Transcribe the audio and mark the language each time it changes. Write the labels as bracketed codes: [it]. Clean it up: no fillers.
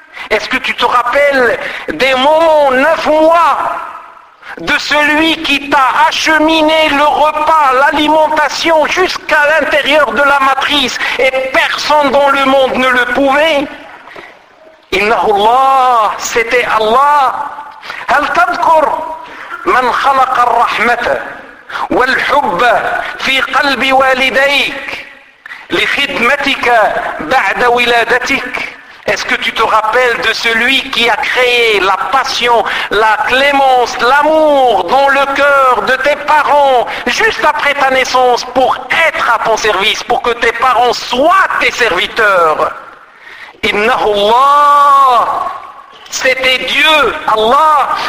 [fr] Est-ce que tu te rappelles des moments, 9 mois, de celui qui t'a acheminé le repas, l'alimentation jusqu'à l'intérieur de la matrice et personne dans le monde ne le pouvait? [ar] Innahu Allah. [fr] C'était Allah. [ar] Hal tadhkur من خلق الرحمة والحب في قلب والديك لخدمتك بعد ولادتك. [fr] Est-ce que tu te rappelles de celui qui a créé la passion, la clémence, l'amour dans le cœur de tes parents juste après ta naissance pour être à ton service, pour que tes parents soient tes serviteurs? [ar] Innahu Allah. [fr] C'était Dieu, Allah.